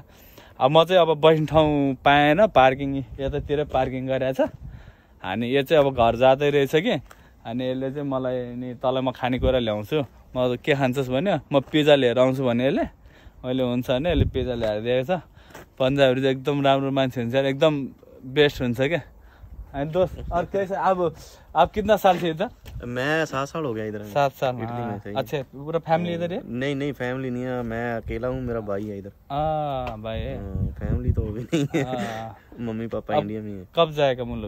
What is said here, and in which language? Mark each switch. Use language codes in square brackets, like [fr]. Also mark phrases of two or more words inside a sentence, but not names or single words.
[ne] अब म चाहिँ अब बस्ने ठाउँ पाएन पार्किङ यतातिर पार्किङ गरेको छ। अनि यो चाहिँ अब घर जाँदै रहेछ कि। अनि यसले चाहिँ मलाई नि तँलाई म खानेकुरा ल्याउँछु म के खान्छस् भन्यो। म पिज्जा लिएर आउँछु भने यसले अहिले हुन्छ भने यसले पिज्जा ल्याएर दिएको छ। पन्जाबीहरू चाहिँ एकदम राम्रो मान्छे हुन्छ एकदम बेस्ट हुन्छ क्या। [hi] एंड दोस्त और कैसे आप कितना साल से इधर? मैं 7 साल हो गया इधर। 7 साल इटली में थे। अच्छा पूरा फैमिली इधर है? नहीं फैमिली नहीं है, मैं अकेला हूँ, मेरा भाई है इधर। भाई है। फैमिली तो भी नहीं है। मम्मी पापा इंडिया में है। कब जाएगा मुल्क?